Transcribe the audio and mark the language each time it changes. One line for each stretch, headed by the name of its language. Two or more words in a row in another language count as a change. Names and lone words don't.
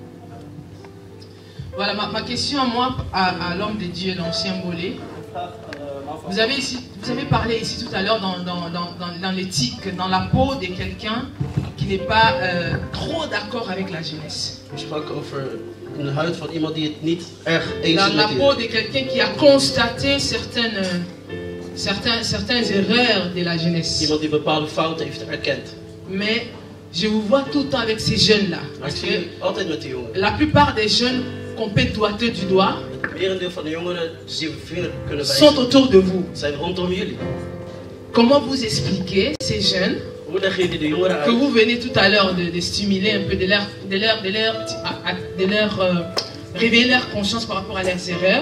French: Voilà, ma question à moi, à l'homme de Dieu, l'ancien Mbolé.
Dutch: Een vraag
French: Vous avez parlé ici tout à l'heure dans l'éthique, dans la peau de quelqu'un qui n'est pas trop d'accord avec la jeunesse.
Dutch: In de huid van iemand die het niet erg eens is
French: Dans la
Dutch: met
French: peau de quelqu'un qui a constaté certaines erreurs de la jeunesse.
Dutch: Iemand die bepaalde fouten heeft erkend.
French: Mais je vous vois tout le temps avec ces jeunes-là. Parce que la plupart des jeunes qu'on peut doigter du doigt sont autour de vous. Comment vous expliquez ces jeunes que vous venez tout à l'heure de stimuler un peu, de leur réveiller leur conscience par rapport à leurs erreurs?